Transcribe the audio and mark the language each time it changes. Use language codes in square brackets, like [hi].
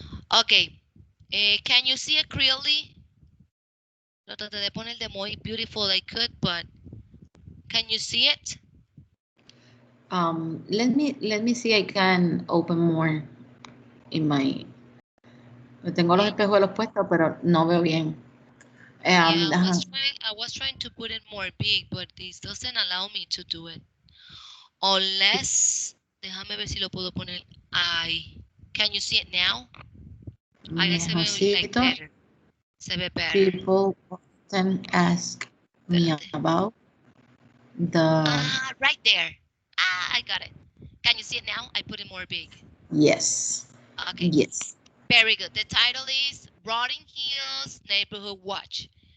[en] Okay, can you see it clearly? [es] Traté de poner [en] the more beautiful I could, but can you see it? Let me see. I can open more in my. [es] Tengo los espejuelos puestos, pero no veo bien. [en] Yeah, I was trying to put it more big, but this doesn't allow me to do it. Unless, [es] déjame ver si lo puedo poner ahí. [en] Can you see it now? [es] Ahí se ve [en] like better. [es] Se ve [en] better. People often ask me about the... right there. I got it. Can you see it now? I put it more big. Yes. Okay. Yes. Very good. The title is Rolling Hills Neighborhood Watch.